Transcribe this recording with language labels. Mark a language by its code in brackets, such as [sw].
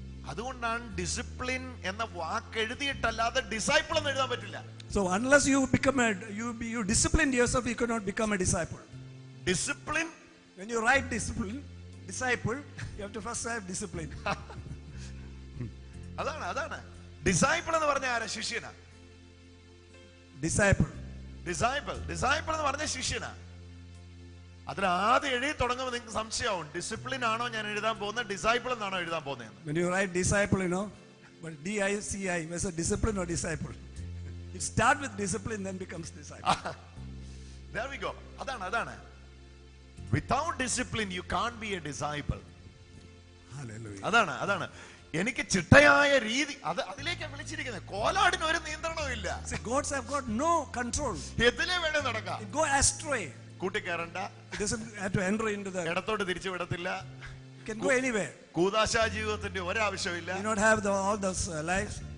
[ml] അതുകൊണ്ടാണ് ഡിസിപ്ലിൻ എന്ന വാക്ക് എഴുതിയിട്ടല്ലാതെ ഡിസൈപ്പിൾ എന്ന് എഴുതാൻ പറ്റില്ല. [en] So unless you become you discipline yourself, you cannot become a disciple. [ml] Discipline, [en] When you write disciple, you have to first have discipline. [ml] അതാണ് disciple എന്ന് പറഞ്ഞ ആരാ? ശിഷ്യനാ. [en] Disciple. [ml] ഡിസൈപ്പിൾ എന്ന് പറഞ്ഞ ശിഷ്യനാ. അതിൽ ആദ്യം എഴുതി തുടങ്ങുമ്പോൾ നിങ്ങൾക്ക് സംശയമാവും, ഡിസിപ്ലിൻ ആണോ ഞാൻ എഴുതാൻ പോകുന്നത്, ഡിസൈപ്പിൾ എന്നാണോ എഴുതാൻ പോകുന്നത്? [en] When you write disciple, but DICI, was a discipline or disciple? It starts with discipline, then becomes disciple. There we go. [ml] അതാണ്. [en] Without discipline you can't be a disciple. Hallelujah. [ml] അതാണ് എനിക്ക് ചിട്ടയായ രീതി, അതിലേക്കാണ് വിളിച്ചിരിക്കുന്നത്. കോലാടിന് ഒരു നിയന്ത്രണവും ഇല്ല. [en] See, goats have got no control. [ml] എതിലെ വേണേ നടക്കാം. [en] It go astray. [ml] കൂട്ടിക്കയറണ്ട, [en] It doesn't have to enter into the. [ml] ഇടത്തോട്ട് തിരിച്ചു വിടത്തില്ല. [en] It can go anywhere. [ml] കൂദാശാ ജീവിതത്തിന്റെ ഒരാവശ്യമില്ല. [en] You not have all those lives.